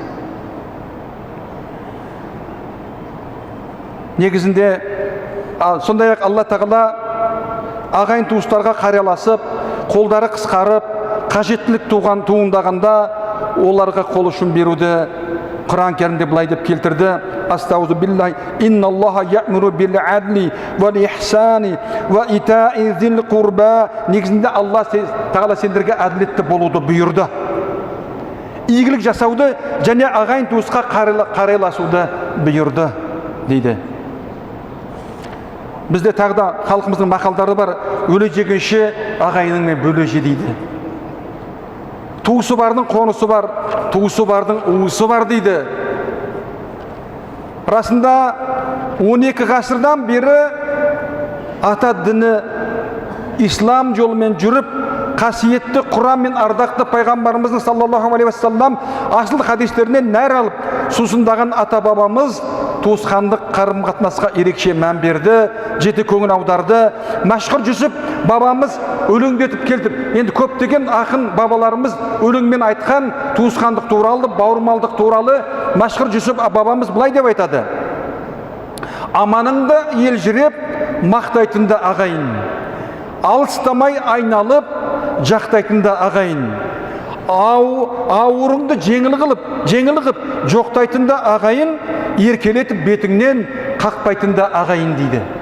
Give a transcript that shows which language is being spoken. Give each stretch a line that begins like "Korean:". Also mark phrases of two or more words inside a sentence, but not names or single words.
Kazakh: Негізінде сондай-ақ Алла Тағала ағайын туыстарға қарияласып, қолдары қысқарып, қажеттілік туындағанда оларға қол ұшын беруді Құран Кәрімде былай деп келтірді:
Arabic: أستعيذ بالله إن الله يأمر بالعدل والإحسان وإيتاء ذي القربى.
Kazakh: Негізінде Алла Тағала сендерге әділетті болуды бұйырды, игілік жасауды және ағайын туысқа қарияласуды бұйырды дейді. Бізде тағы да халқымыздың мақалдары бар: өле жегенше ағайыныңмен бөле же дейді. Туысы бардың қонысы бар, туысы бардың уысы бар дейді. Расында 12 ғасырдан бері ата діні ислам жолымен жүріп, қасиетті Құран мен ардақты пайғамбарымыздың
Arabic: صلى الله عليه وسلم
Kazakh: асыл хадистерінен нәр алып сусындаған ата бабамыз туысқандық қарым-қатынасқа ерекше мән берді, жете көңіл аударды. Мәшһүр Жүсіп бабамыз өлеңдетіп келтіп, енді көптеген ақын бабаларымыз өлеңмен айтқан туысқандық туралы, бауырмалдық туралы Мәшһүр Жүсіп бабамыз былай деп айтады: аманыңды елжіреп, мақтайтынды ағайын, алыстамай айналып, жақтайтынды ағайын, ауырыңды жеңіл қылып, жоқтайтынды ағайын, еркелетіп бетіңнен қақпайтынды ағайын дейді.